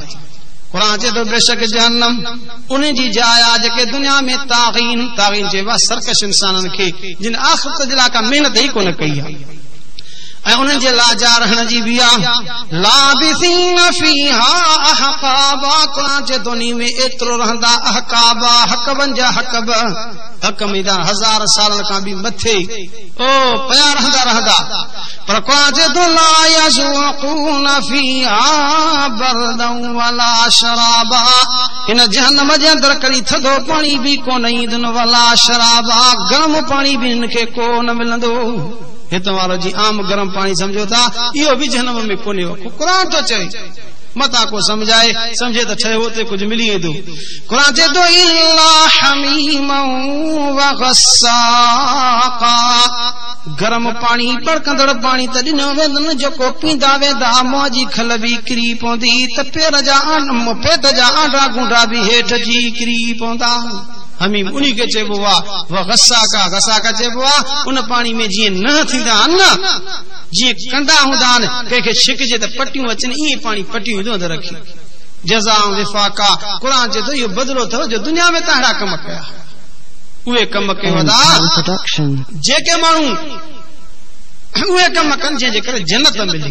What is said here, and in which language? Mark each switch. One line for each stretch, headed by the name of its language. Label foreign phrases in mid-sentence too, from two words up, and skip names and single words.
Sindhi: क़ुरान चए थो बेशक जहन्नम उन जी जाइ आहे जेके दुनिया में तागीन चइबो आहे सरकश इंसाननि खे जिन आख़िरत जे लाइ का महिनत ई कोन कई आहे ऐं उन्हनि जे लाजा रहण जी बि आहे
Arabic: لابثين فيها أحقابا.
Sindhi: क़ुरान चए थो उन्ही में एतिरो रहंदा अहकाबा हकबनि जा हकब हक में 1000 सालनि खां बि मथे पया रहंदा पर क़ुरान चए थो
Arabic: لا يذوقون فيها بردا ولا شرابا.
Sindhi: इन जहन्नम जे अंदर कड़ी थधो पाणी बि कोन ईंदुन
Arabic: ولا شرابا
Sindhi: गरम पाणी बि हिनखे कोन मिलंदो। हितां वारो जी आम गरम पाणी समझो था इहो बि जहन्नम में कोन्हे। क़ुरान थो चए मता को समझाए समझे त ठहे होते कुछ मिली वेंदो। क़ुरान चए थो
Arabic: إلا حميما وغساقا
Sindhi: गरम पाणी बड़कंदड़ पाणी त ॾिनो वेंदो न जेको पींदा वेंदा मौजी खल बि किरी पवंदी त पेट जा आंडा गुंडा बि हेठि जी किरी पवंदा। हमीम उन्हीं के चइबो आहे
Arabic: وغساقا
Sindhi: चइबो आहे उन पाणी में जीअं न थींदा आहिनि न जीअं कंडा हूंदा आहिनि कंहिंखे छिकजे त पटियूं अचनि ईअं पाणी पटियूं हिदो त रखी
Arabic: جزاء وفاقا.
Sindhi: क़ुरान चए थो इहो बदिलो अथव जो दुनिया में तहिड़ा कम कया उहे कम कयो जेके माण्हू उहे कम कनि जंहिंजे करे जन्नत मिली।